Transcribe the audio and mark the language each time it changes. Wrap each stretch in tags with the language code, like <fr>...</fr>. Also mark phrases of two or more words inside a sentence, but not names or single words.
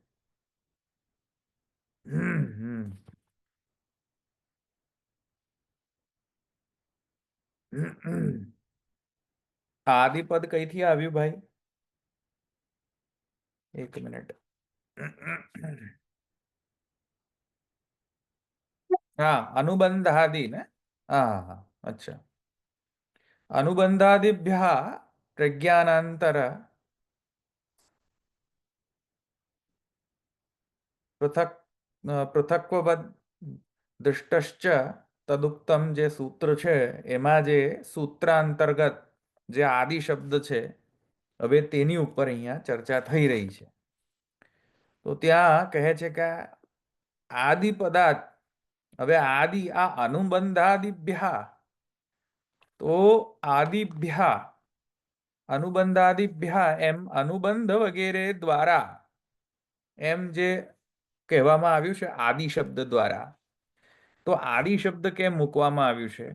<gu>આદિપદ કઈથી આવ્યું ભાઈ? એક મિનિટ. હા, અનુબંધાદિ ને? હા હા, અચ્છા.</gu> <sa>अनुबंधादिभ्यः प्रज्ञानांतर पृथक पृथक्वद दृष्टश्च</sa> <gu>તદુક્તમ જે સૂત્ર છે એમાં જે સૂત્રાંતર્ગત જે આદિ શબ્દ છે, હવે તેની ઉપર અહીંયા ચર્ચા થઈ રહી છે. તો ત્યાં કહે છે કે આદિ પદાર્થ, હવે આદિ આ અનુબંધાદિભ્યા, તો આદિભ્યા અનુબંધાદિભ્યા એમ અનુબંધ વગેરે દ્વારા એમ જે કહેવામાં આવ્યું છે આદિ શબ્દ દ્વારા, તો આદિ શબ્દ કેમ મૂકવામાં આવ્યું છે?</gu>